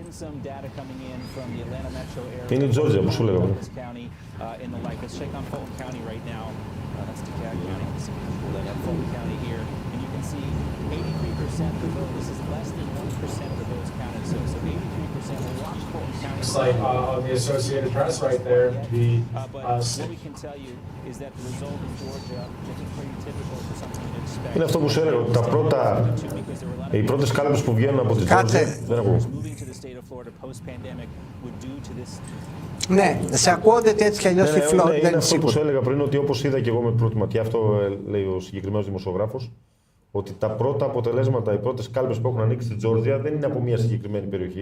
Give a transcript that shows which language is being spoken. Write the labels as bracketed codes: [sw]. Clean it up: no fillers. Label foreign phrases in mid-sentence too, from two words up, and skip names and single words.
[el] Είναι η Τζόρτζια που σου λέγαμε. [en] Site of the Associated Press right there. The what we can tell you is that the result in Georgia is pretty typical for something you'd expect. [el] Είναι αυτό που σου έλεγα, ότι οι πρώτες κάλπες που βγαίνουν από τη Georgia δεν ακούω. Ναι, σε ακούω ότι έτσι κι αλλιώς η Φλόριντα είναι αυτό που σου έλεγα πριν, ότι όπως είδα και εγώ με πρώτη ματιά, αυτό λέει ο συγκεκριμένος δημοσιογράφος, ότι τα πρώτα αποτελέσματα, οι πρώτες κάλπες που έχουν ανοίξει στη Τζόρτζια δεν είναι από μια συγκεκριμένη περιοχή.